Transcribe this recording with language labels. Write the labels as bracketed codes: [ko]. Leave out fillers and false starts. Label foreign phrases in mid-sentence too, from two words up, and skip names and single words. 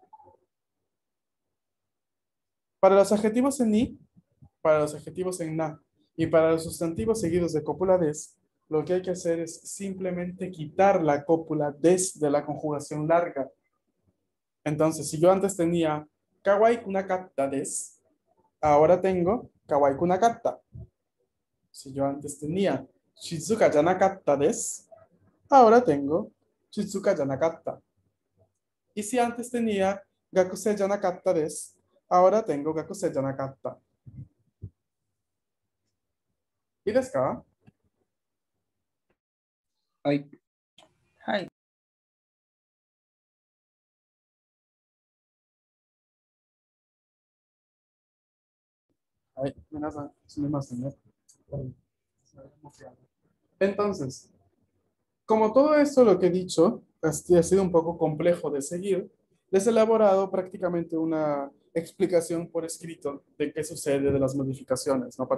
[es] Para los adjetivos en i, para los adjetivos en na y para los sustantivos seguidos de cópula des, lo que hay que hacer es simplemente quitar la cópula des de la conjugación larga. Entonces, si yo antes tenía [ja] かわいくなかったです, [es] ahora tengo [ja] かわいくなかった. [es] Si yo antes tenía [ja] 静かじゃなかったです, [es] ahora tengo [ja] 静かじゃなかった. [es] Y si antes tenía [ja] 学生じゃなかったです, [es] ahora tengo [ja] 学生じゃなかった. ¿Y ですか? はい。はい。 [es] Ay, entonces, como todo esto lo que he dicho ha sido un poco complejo de seguir, les he elaborado prácticamente una explicación por escrito de qué sucede de las modificaciones, ¿no?